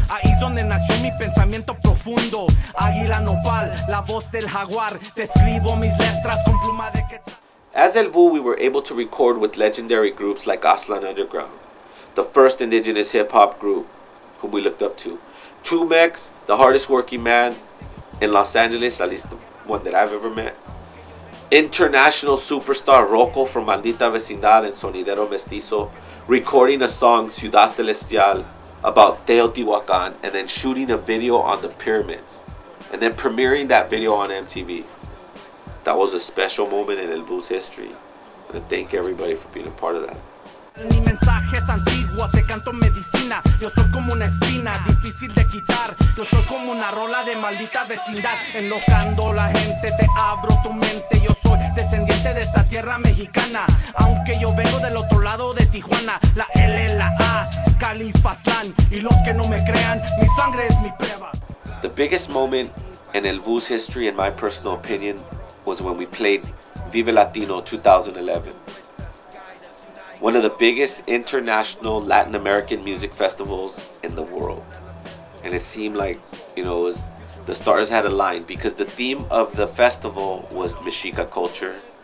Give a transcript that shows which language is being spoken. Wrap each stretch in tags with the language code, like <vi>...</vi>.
<es>Ahí es donde nació mi pensamiento profundo. Águila nopal, la voz del jaguar. Te escribo mis letras con pluma de quetzal.</es> <en>As El Vu, we were able to record with legendary groups like Aslan Underground, the first indigenous hip-hop group whom we looked up to. Tumex, the hardest working man in Los Angeles, at least the one that I've ever met. International superstar Rocco from Maldita Vecindad and Sonidero Mestizo, recording a song, Ciudad Celestial, about Teotihuacan, and then shooting a video on the pyramids, and then premiering that video on MTV. That was a special moment in El Vu's history, and I thank everybody for being a part of that.</en> <es>Mi mensaje es antiguo, te canto medicina. Yo soy como una espina, difícil de quitar. Yo soy como una rola de maldita vecindad. Enlocando la gente, te abro tu mente. Yo soy descendiente de esta tierra mexicana. Aunque yo vengo del otro lado de Tijuana. La L, la A, Califaztlán. Y los que no me crean, mi sangre es mi prueba.</es> <en>The biggest moment in El Vu's history, in my personal opinion, was when we played Vive Latino 2011. One of the biggest international Latin American music festivals in the world. And it seemed like, you know, the stars had aligned because the theme of the festival was Mexica culture.</en>